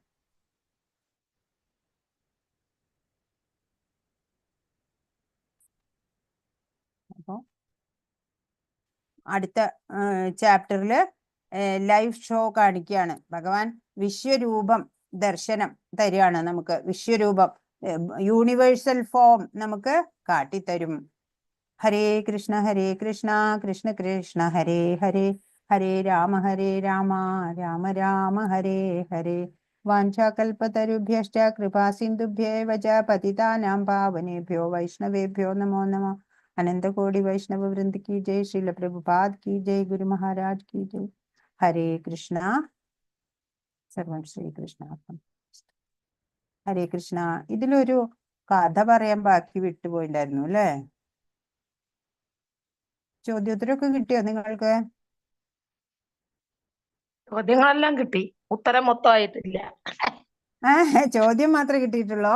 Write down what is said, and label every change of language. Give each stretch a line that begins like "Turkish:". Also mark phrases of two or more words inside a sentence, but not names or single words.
Malayalam: അപ്പോ അടുത്ത ചാപ്റ്ററിൽ
English: live show
Malayalam: കാണിക്കുകയാണ്. ഭഗവാൻ വിശ്വരൂപം ദർശനം തരികയാണ് നമുക്ക്. വിശ്വരൂപം,
English: universal form
Malayalam: നമുക്ക് കാട്ടിത്തരും.
Sanskrit: ഹരേ കൃഷ്ണ കൃഷ്ണ കൃഷ്ണ ഹരേ ഹരേ, ഹരേ രാമ രാമ രാമ ഹരേ ഹരേ. വാഞ്ചാകൽപതരുഭ്യശ്ച കൃപാ സിന്ധുഭ്യേവ ച പതിതാനാം പാവനേഭ്യോ വൈഷ്ണവേഭ്യോ നമോ നമഃ.
Hindi: अनंत कोटि वैष्णव वृंद की जय, श्रील प्रभुपाद की जय, गुरु महाराज की जय. हरे कृष्णा. सर्वं श्री कृष्ण.
Malayalam: ഹരേ കൃഷ്ണ. ഇതിലൊരു കഥ പറയാൻ ബാക്കി വിട്ടുപോയിണ്ടായിരുന്നു അല്ലേ? ചോദ്യോത്തരമൊക്കെ കിട്ടിയോ നിങ്ങൾക്ക്? ചോദ്യങ്ങളെല്ലാം കിട്ടി, ഉത്തരം മൊത്തമായിട്ടില്ല. ചോദ്യം മാത്രമേ കിട്ടിയിട്ടുള്ളൂ?